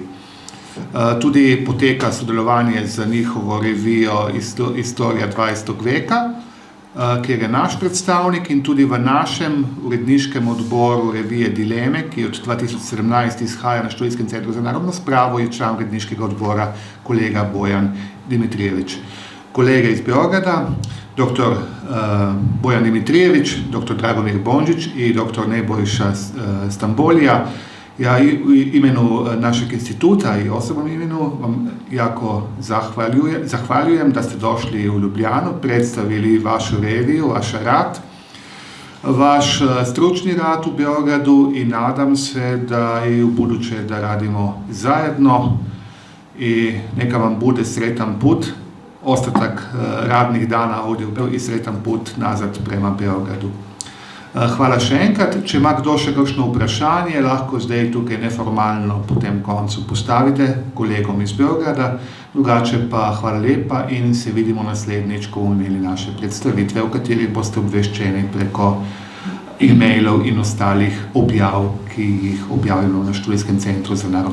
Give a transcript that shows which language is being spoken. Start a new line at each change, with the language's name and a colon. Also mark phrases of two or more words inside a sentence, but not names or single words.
Slovenian: Tudi poteka sodelovanje z njihovo revijo Istorija 20. veka, kjer je naš predstavnik, in tudi v našem uredniškem odboru revije Dileme, ki od 2017 izhaja na Študijskem centru za narodno spravo, je član uredniškega odbora kolega Bojan Dimitrijevič.
Croatian: Kolege iz Beograda, dr. Bojan Dimitrijević, dr. Dragomir Bondžić i dr. Nebojša Stambolija. Ja u imenu našeg instituta i osobnom imenu vam jako zahvaljujem da ste došli u Ljubljanu, predstavili vašu reviju, vaš rad, vaš stručni rad u Beogradu i nadam se da i u buduće da radimo zajedno i neka vam bude sretan put, ostatak radnih dana ovdje u Beogradu i sretan put nazad prema Beogradu.
Slovenian: Hvala še enkrat. Če ima kdo še kakšno vprašanje, lahko zdaj tukaj neformalno po tem koncu postavite kolegom iz Beograda. Drugače pa hvala lepa in se vidimo naslednjič, ko bomo imeli naše predstavitve, o katerih boste obveščeni preko e-mailov in ostalih objav, ki jih objavimo na Študijskem centru za narodno spravo.